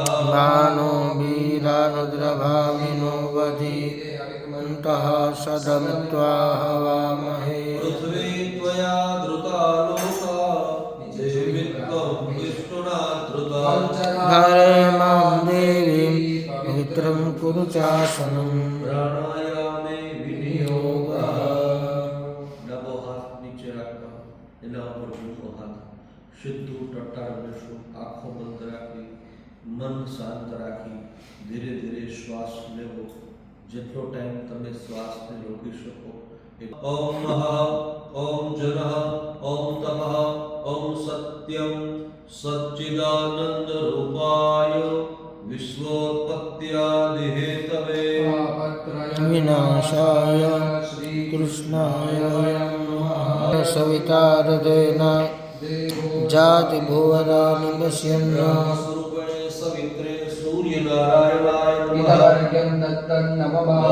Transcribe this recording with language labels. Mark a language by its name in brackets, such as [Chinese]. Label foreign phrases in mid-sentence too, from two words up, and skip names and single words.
[Sanskrit] मानो वीरानुद्रभामिनो वधि मन्तः सदमित्वा हवामहे पृथ्वी त्वया धृता लोका देवित्वं विष्णुना धृता हरे मां देवीं पवित्रं कुरु चासनं प्राणायामे विनियोगः [Gujarati] ડાબો હાથ નીચે રાખવા એના ઉપર જમણો હાથ સીધું ટટ્ટાર બેસવું આંખો બંધ રાખી મન શાંત રાખી ધીરે ધીરે શ્વાસ લેવો જેટલો ટાઈમ તમે શ્વાસને રોકી શકો [Sanskrit] ओम नमः ओम जनः ओम तपः ओम सत्यम सच्चिदानंद रूपाय विश्वोत्पत्त्यादि हेतवे विनाशाय श्रीकृष्णाय नमः सवितारदेन जातिभुवनानि पश्यन् स्वरूपणे सवित्रे सूर्यनारायणाय नमः इदमर्घ्यं दत्तं